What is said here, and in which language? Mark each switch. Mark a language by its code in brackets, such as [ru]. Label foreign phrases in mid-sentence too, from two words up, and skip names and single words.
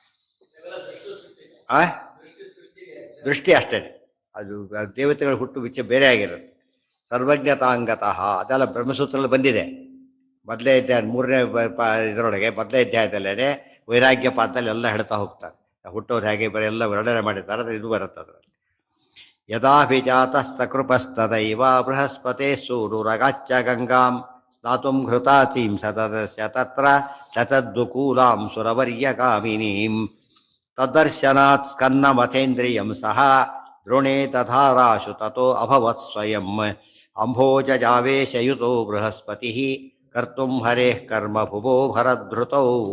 [kn] ದೃಷ್ಟಿ ಅಷ್ಟೇ ಅದು ದೇವತೆಗಳ ಹುಟ್ಟು ಬಿಚ್ಚ ಬೇರೆ ಆಗಿರುತ್ತೆ ಸರ್ವಜ್ಞತಾಂಗತಃ ಅದೆಲ್ಲ ಬ್ರಹ್ಮಸೂತ್ರದಲ್ಲಿ ಬಂದಿದೆ ಮೊದಲೇ ಅಧ್ಯಾಯ ಮೂರನೇ ಇದರೊಳಗೆ ಮೊದಲೇ ಅಧ್ಯಾಯದಲ್ಲೇ ವೈರಾಗ್ಯ ಪಾದದಲ್ಲಿ ಎಲ್ಲ ಹೇಳ್ತಾ ಹೋಗ್ತಾರೆ ಹುಟ್ಟೋದು ಹೇಗೆ ಬರೀ ಎಲ್ಲ ವರ್ಣನೆ ಮಾಡಿದ್ದಾರೆ ಅದು ಇದು ಬರುತ್ತೆ ಅದರಲ್ಲಿ [sa] ಯದಾಭಿಜಾತಸ್ತಕೃಪಸ್ತದೈವ ಬೃಹಸ್ಪತೆ ಸೂರುರಗಾಚ್ಯ ಗಂಗಾಂ ಸ್ನಾತುಂ ಘೃತಾಚೀಂ ಸತದಸ್ಯ ತತ್ರ ಶತದ್ದುಕೂಲಾಂ ಸುರವರ್ಯಕಾಮಿನೀಂ ತದ್ದರ್ಶನಾತ್ ಸ್ಕನ್ನಮಥೇಂದ್ರಿಯಂ ಸಹ ದ್ರೋಣೇ ತಥಾರಾಶು ತತೋ ಅಭವತ್ ಸ್ವಯಂ ಅಂಭೋಜಾವೇಶಯುತೋ ಬೃಹಸ್ಪತಿ ಕರ್ತುಂ ಹರೇಃ ಕರ್ಮ ಭುವೋ ಭರಧೃತೌ